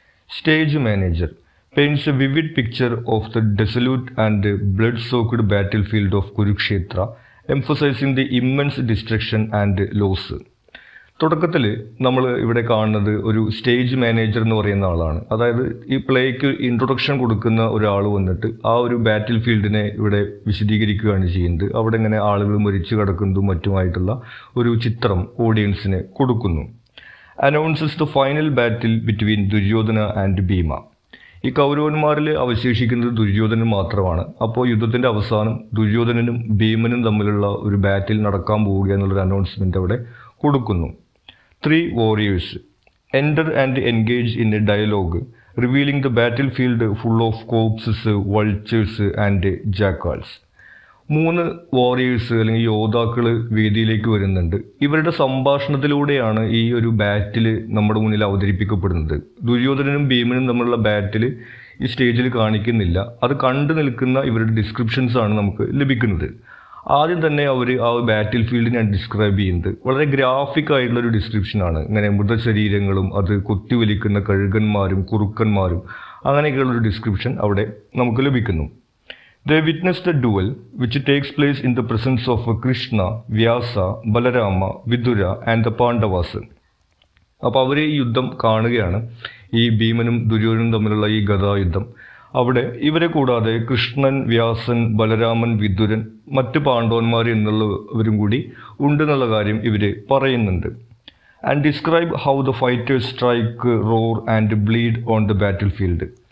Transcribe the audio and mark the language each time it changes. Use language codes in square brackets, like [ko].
[en] Stage manager paints a vivid picture of the desolate and blood-soaked battlefield of Kurukshetra, emphasizing the immense destruction and loss. [ml] തുടക്കത്തിൽ നമ്മൾ ഇവിടെ കാണുന്നത് ഒരു stage manager എന്ന് പറയുന്ന ആളാണ്. അതായത് ഈ പ്ലേക്ക് ഇൻട്രൊഡക്ഷൻ കൊടുക്കുന്ന ഒരാൾ വന്നിട്ട് ആ ഒരു ബാറ്റിൽ ഫീൽഡിനെ ഇവിടെ വിശദീകരിക്കുകയാണ് ചെയ്യുന്നത്. അവിടെ ഇങ്ങനെ ആളുകൾ മരിച്ചു കിടക്കുന്നതും മറ്റുമായിട്ടുള്ള ഒരു ചിത്രം ഓഡിയൻസിന് കൊടുക്കുന്നു. [en] Announces the final battle between Duryodhana and Bhima. [ml] ഈ കൗരവന്മാരിൽ അവശേഷിക്കുന്നത് ദുര്യോധനൻ മാത്രമാണ്. അപ്പോൾ യുദ്ധത്തിൻ്റെ അവസാനം ദുര്യോധനനും ഭീമനും തമ്മിലുള്ള ഒരു ബാറ്റിൽ നടക്കാൻ പോവുക എന്നുള്ളൊരു അനൗൺസ്മെൻ്റ് അവിടെ കൊടുക്കുന്നു. [en] 3 warriors enter and engage in a dialogue revealing the battlefield full of corpses, vultures and jackals. [ml] 3 warriors അല്ലെങ്കിൽ യോദ്ധാക്കൾ വേദിയിലേക്ക് വരുന്നുണ്ട്. ഇവരുടെ സംഭാഷണത്തിലൂടെയാണ് ഈ ഒരു ബാറ്റിൽ നമ്മുടെ മുന്നിൽ അവതരിപ്പിക്കപ്പെടുന്നത്. ദുര്യോധനനും ഭീമനും തമ്മിലുള്ള ബാറ്റിൽ ഈ സ്റ്റേജിൽ കാണിക്കുന്നില്ല. അത് കണ്ടു നിൽക്കുന്ന ഇവരുടെ ഡിസ്ക്രിപ്ഷൻസ് ആണ് നമുക്ക് ലഭിക്കുന്നത്. ആദ്യം തന്നെ അവർ ആ ബാറ്റിൽ ഫീൽഡിനെയാണ് ഡിസ്ക്രൈബ് ചെയ്യുന്നത്. വളരെ ഗ്രാഫിക് ആയിട്ടുള്ളൊരു ഡിസ്ക്രിപ്ഷനാണ്. ഇങ്ങനെ മൃതശരീരങ്ങളും അത് കൊത്തിവലിക്കുന്ന കഴുകന്മാരും കുറുക്കന്മാരും അങ്ങനെയൊക്കെയുള്ളൊരു ഡിസ്ക്രിപ്ഷൻ അവിടെ നമുക്ക് ലഭിക്കുന്നു. [en] They witness the duel which takes place in the presence of Krishna, Vyasa, Balarama, Vidura and the Pandavas. [ml] അപ്പോൾ അവർ ഈ യുദ്ധം കാണുകയാണ്. ഈ ഭീമനും ദുര്യോധനും തമ്മിലുള്ള ഈ ഗദായുദ്ധം. അവിടെ ഇവരെ കൂടാതെ കൃഷ്ണൻ, വ്യാസൻ, ബലരാമൻ, വിദുരൻ, മറ്റ് പാണ്ഡവന്മാർ എന്നുള്ളവരും കൂടി ഉണ്ടെന്നുള്ള കാര്യം ഇവർ പറയുന്നുണ്ട്. [en] And describe how the fighters strike, roar and bleed on the battlefield.